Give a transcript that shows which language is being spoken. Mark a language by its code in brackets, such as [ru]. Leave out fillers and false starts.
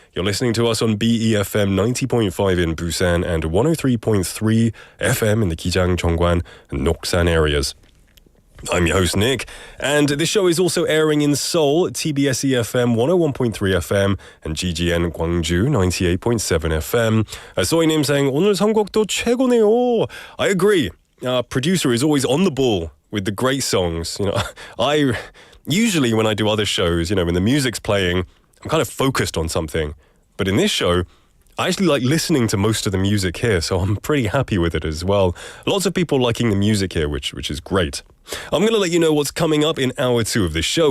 [en] You're listening to us on BEFM 90.5 in Busan and 103.3 FM in the Gijang, Jeongwan and Noksan areas. I'm your host, Nick, and this show is also airing in Seoul, TBS EFM 101.3 FM and GGN Gwangju 98.7 FM. Soinim saying, [ko] 오늘 선곡도 최고네요. [en] I agree. Our producer is always on the ball with the great songs. I usually, when I do other shows, when the music's playing, I'm kind of focused on something. But in this show, I actually like listening to most of the music here, so I'm pretty happy with it as well. Lots of people liking the music here, which is great. I'm going to let you know what's coming up in hour 2 of this show.